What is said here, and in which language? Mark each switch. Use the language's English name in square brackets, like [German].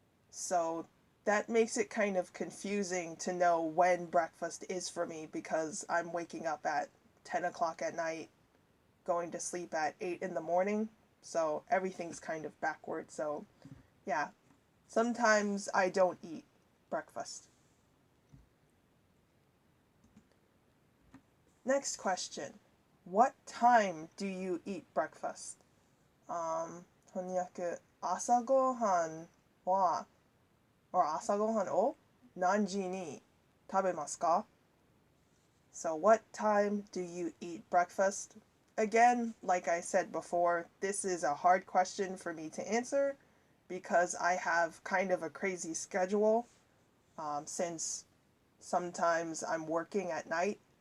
[English] So that makes it kind of confusing to know when breakfast is for me because I'm waking up at 10 o'clock at night, going to sleep at 8 in the morning. So everything's kind of backward. So yeah, sometimes I don't eat breakfast. Next question. What time do you eat breakfast? [Japanese] 翻訳、朝ごはんは、朝ごはんを何時に食べますか? [English] So what time do you eat breakfast? Again, like I said before, this is a hard question for me to answer because I have kind of a crazy schedule since sometimes I'm working at night.